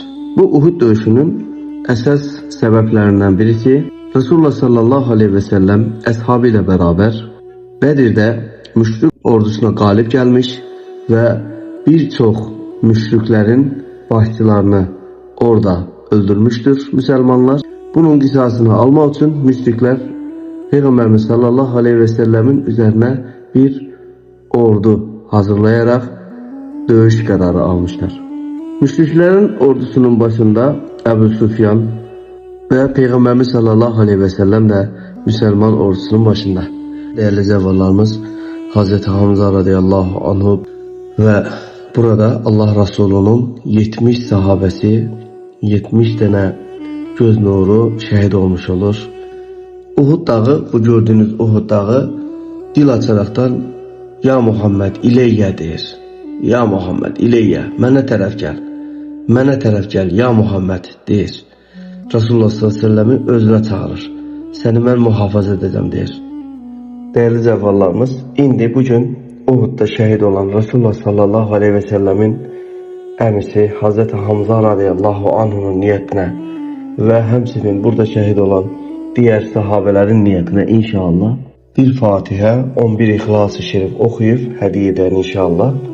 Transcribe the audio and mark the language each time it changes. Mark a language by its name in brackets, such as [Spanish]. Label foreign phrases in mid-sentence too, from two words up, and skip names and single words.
[Azerbaijani] Bu Uhud döyüşünün əsas səbəblərindən biri ki, Resulullah [Arabic] صلى الله عليه وسلم [Azerbaijani] əshabı ilə bərabər Bədirdə müşrik ordusuna qalib gəlmiş və bir çox müşriklərin başçılarını orada öldürmüşdür müsəlmanlar. Bunun qisasını almaq üçün müşriklər Peyğəmbərimiz [Arabic] صلى الله عليه وسلم [Azerbaijani] üzərinə bir ordu hazırlayarak döyüş kararı almışlar. [Turkish] Müşriklerin ordusunun başında Ebu Süfyan ve Peygamberimiz [Arabic] صلى الله عليه وسلم [Turkish] de Müslüman ordusunun başında. Değerli zevallarımız Hz. Hamza [Arabic] رضي الله عنه [Turkish] ve burada Allah Resulü'nün 70 sahabesi 70 tane göz nuru şehit olmuş olur. Uhud dağı, bu gördüğünüz Uhud dağı dil açaraktan [Arabic] "يا محمد إليّ" [Turkish] deyir. [Arabic] "يا محمد إليّ, [Azerbaijani] mənə tərəf gəl. Mənə tərəf gəl ya Muhammed" deyir. Resulullah [Arabic] صلى الله عليه وسلم [Azerbaijani] özünə çağırır. "Səni mən mühafizə edəcəm" deyir. [Turkish] Değerli cəvvallarımız, [Azerbaijani] indi bugün Uhud'da şehit olan Resulullah [Arabic] صلى الله عليه وسلم [Azerbaijani] əmisi Hz. [Turkish] Hamza [Arabic] رضي الله عنه [Turkish] niyetine ve həmçinin burada şehit olan diğer sahabelerin niyetine inşallah bir Fatiha, 11 İhlas-ı Şerif okuyup hediye eden inşallah.